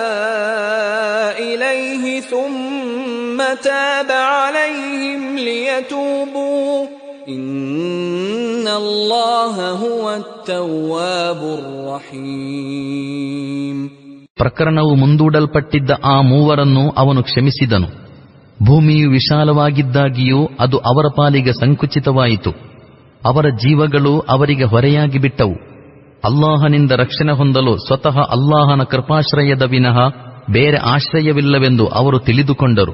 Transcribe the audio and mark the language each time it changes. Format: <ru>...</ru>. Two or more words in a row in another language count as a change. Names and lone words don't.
<ar>إليه ثم تاب عليهم ليتوبوا إن الله هو التواب الرحيم.</ar> <kn>ಪ್ರಕರಣವು ಮುಂದೂಡಲ್ಪಟ್ಟಿದ್ದ ಆ ಮೂವರನ್ನು ಅವನು ಕ್ಷಮಿಸಿದನು. ಭೂಮಿಯು ವಿಶಾಲವಾಗಿದ್ದಾಗಿಯೂ ಅದು ಅವರ ಪಾಲಿಗೆ ಸಂಕುಚಿತವಾಯಿತು. ಅವರ ಜೀವಗಳು ಅವರಿಗೆ ಹೊರೆಯಾಗಿ ಬಿಟ್ಟವು. ಅಲ್ಲಾಹನಿಂದ ರಕ್ಷಣೆ ಹೊಂದಲು ಸ್ವತಃ ಅಲ್ಲಾಹನ ಕೃಪಾಶ್ರಯದ ವಿನಃ ಬೇರೆ ಆಶ್ರಯವಿಲ್ಲವೆಂದು ಅವರು ತಿಳಿದುಕೊಂಡರು.</kn>